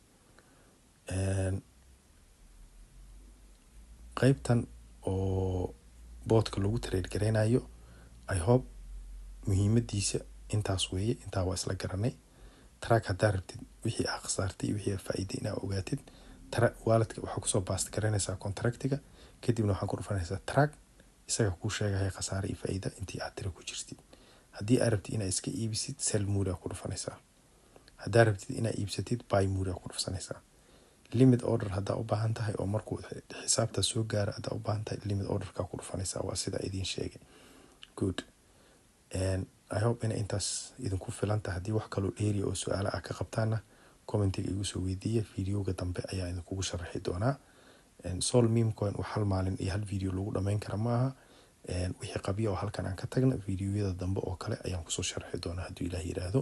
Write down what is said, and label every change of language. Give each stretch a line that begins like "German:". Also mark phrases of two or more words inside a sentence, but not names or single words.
Somali: qaybtan oo bottka lagu trade gareynayo
English: I hope
Somali: muhiimadiisa intaas weeye intaa waa isla garanay track haddaa rabtid wixii aad khasaartay iyo wixii aad faa'iiday inaad ogaatid walletka waxaa kusoo baast garanaysaa contractiga kadibna waxaa ku dhufanaysaa track isaga kuu sheegaya khasaare iyo faa'iida intii aad tira ku jirtid haddii aad rabtid inaad iska iibisid
English: sell mode
Somali: aad ku dhufanaysaa haddaa rabtid inaad iibsatid buy mode aad ku dhufanaysaa
English: limit order
Somali: haddaa u baahan tahay oo markuu xisaabta soo gaaro haddaa u baahan tahay
English: limit orderka
Somali: ku dhufanaysaa waa sida idiin sheegay
English: good and I hope
Somali: in intaas idinku filan tahay haddii wax kaloo dheeri oo su'aalo ah ka qabtaana commentiga igu soo weydiiya videoga dambe ayaa idinkugu sharaxi doonaa
English: sol meme coin
Somali: wax hal maalin iyo hal video lagu dhameyn kara maaha wixii qabyo oo halkan aan ka tagna videoyada dambe oo kale ayaan kusoo sharxi doonaa hadduu Ilaahay yiraahdo.